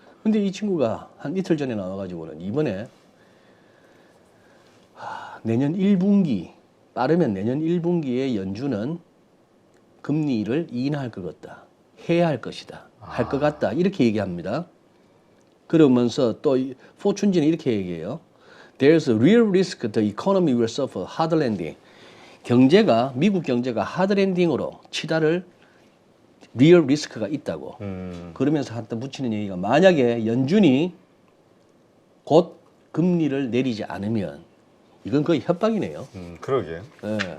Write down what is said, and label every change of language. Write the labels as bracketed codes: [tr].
[ko] 근데 이 친구가 한 이틀 전에 나와가지고는 이번에 내년 1분기, 빠르면 내년 1분기에 연준은 금리를 인하할 것 같다. 해야 할 것이다. 할 것 같다. 이렇게 얘기합니다. 그러면서 또 포춘지는 이렇게 얘기해요. [en] There's a real risk the economy will suffer hard landing. [ko] 경제가, 미국 경제가 하드 랜딩으로 치달을 리얼 리스크가 있다고. 그러면서 한때 붙이는 얘기가 만약에 연준이 곧 금리를 내리지 않으면 이건 거의 협박이네요. 그러게. 예.